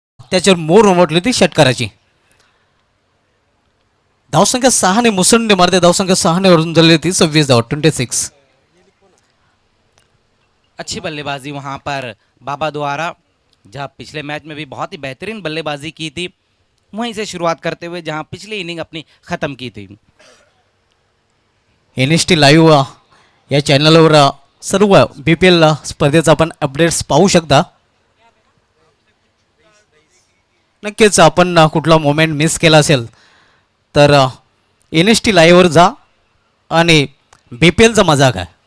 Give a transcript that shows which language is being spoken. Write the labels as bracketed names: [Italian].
[Marathi] त्याच्यावर मोर उमटली ती षटकाराची. धावसंख्या 6 ने मुसंडी मारते. धावसंख्या 6 ने वरून झालेली ती 26 धावा 26. [Hindi] अच्छी बल्लेबाजी वहां पर बाबा द्वारा, जहां पिछले मैच में भी बहुत ही बेहतरीन बल्लेबाजी की थी, वहीं से शुरुआत करते हुए जहां पिछली इनिंग अपनी खत्म की थी. [Marathi] NST लाईव्ह या चॅनलवर सर्व BPL स्पर्धेचा आपण अपडेट्स पाहू शकता. नक्कीच आपण कुठला मोमेंट मिस केला असेल तर NST लाईव्हवर जा आणि BPLचा मजा काय.